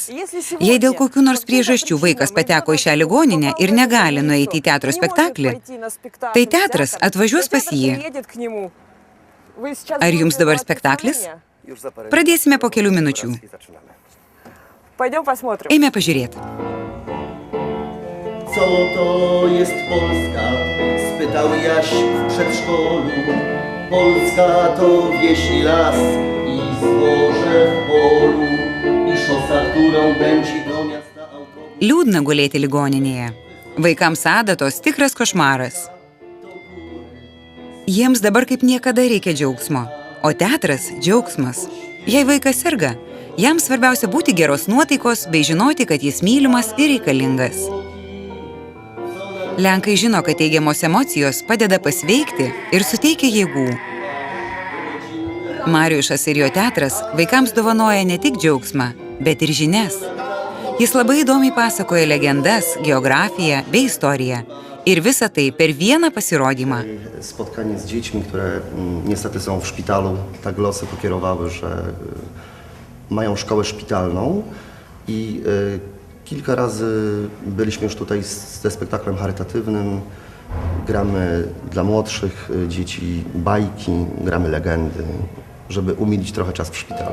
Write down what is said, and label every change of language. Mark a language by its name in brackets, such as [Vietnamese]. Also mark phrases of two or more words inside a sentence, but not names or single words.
[Lithuanian] Jei dėl kokių nors priežasčių vaikas pateko į šią ligoninę ir negali nueiti į teatro spektaklį, tai teatras atvažiuos pas jį. Ar jums dabar spektaklis? Pradėsime po kelių minučių. Eime pažiūrėti. [Polish] Co to jest Polska? Spytał Jaś w przedszkolu. Polska to wieś i las i zboże w polu i szosa, którą pędzi do miasta autobus. [Lithuanian] Liūdna gulėti ligoninėje. Vaikams adatos tikras košmaras. Jiems dabar kaip niekada reikia džiaugsmo, o teatras – džiaugsmas. Jei vaikas serga, jam svarbiausia būti geros nuotaikos bei žinoti, kad jis mylimas ir reikalingas. Lenkai žino, kad teigiamos emocijos padeda pasveikti ir suteikia jėgų. Mariušas ir jo teatras vaikams dovanoja ne tik džiaugsmą, bet ir žinias. Jis labai įdomiai pasakoja legendas, geografiją bei istoriją. Ir visa tai per vieną pasirodymą. [Polish] Spotkanie z dziećmi, które niestety są w szpitalu, tak losy pokierowały, że mają szkołę szpitalną i kilka razy byliśmy już tutaj ze spektaklem charytatywnym. Gramy dla młodszych dzieci bajki, gramy legendy, żeby umilić trochę czas w szpitalu.